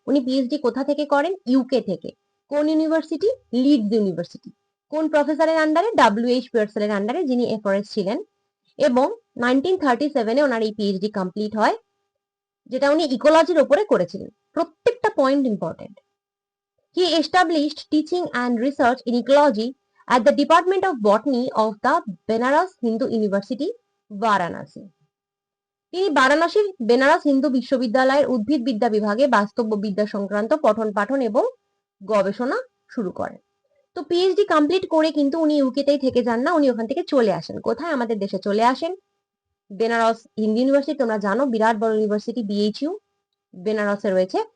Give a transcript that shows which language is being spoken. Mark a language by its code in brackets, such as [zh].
[bn] উনি পিএইচডি কোথা থেকে করেন? ইউকে থেকে। কোন ইউনিভার্সিটি? Leeds university. কোন প্রফেসরের আন্ডারে? ডাব্লিউ.এইচ. পিয়ারসেলের আন্ডারে, যিনি এফআরএস ছিলেন। এবং 1937 ওনার এই পিএইচডি কমপ্লিট হয়, যেটা উনি ইকোলজির ওপরে করেছিলেন। প্রত্যেকটা point important. [en] He established teaching and research in ecology at the Department of Botany of the Benaras Hindu University, Varanasi. [bn] তিনি বারাণসীর বেনারস হিন্দু বিশ্ববিদ্যালয়ের উদ্ভিদবিদ্যা বিভাগে বাস্তববিদ্যা সংক্রান্ত পঠন পাঠন এবং গবেষণা শুরু করেন। তো পিএইচডি কমপ্লিট করে কিন্তু উনি ইউকেতেই থেকে যান না, উনি ওখান থেকে চলে আসেন। কোথায়? আমাদের দেশে চলে আসেন। বেনারস হিন্দু ইউনিভার্সিটি, তোমরা জানো, বিরাট বড় ইউনিভার্সিটি, বিএইচইউ বেনারসে রয়েছে।